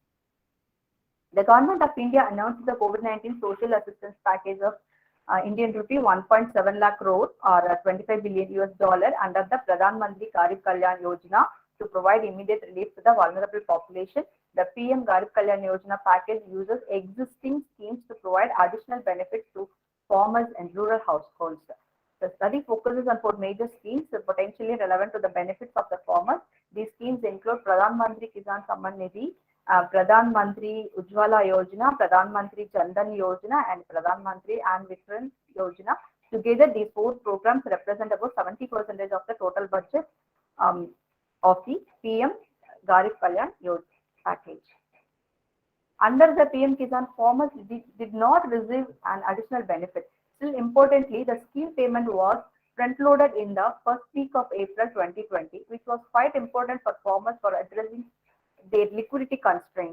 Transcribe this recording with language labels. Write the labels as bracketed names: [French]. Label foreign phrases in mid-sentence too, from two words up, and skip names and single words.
[English] The government of India announced the COVID-19 social assistance package of Indian rupee 1.7 lakh crore or $25 billion under the Pradhan Mantri Garib Kalyan Yojana to provide immediate relief to the vulnerable population. The PM Garib Kalyan Yojana package uses existing schemes to provide additional benefits to farmers and rural households. The study focuses on 4 major schemes potentially relevant to the benefits of the farmers. These schemes include Pradhan Mantri Kisan Samman Nidhi, Pradhan Mantri Ujjwala Yojana, Pradhan Mantri Jandan Yojana, and Pradhan Mantri An Vitran Yojana. Together, these 4 programs represent about 70% of the total budget of the PM Garib Kalyan Yojana package. Under the PM Kisan, farmers did not receive an additional benefit. Still, importantly, the scheme payment was front-loaded in the first week of April 2020, which was quite important for farmers for addressing their liquidity constraints.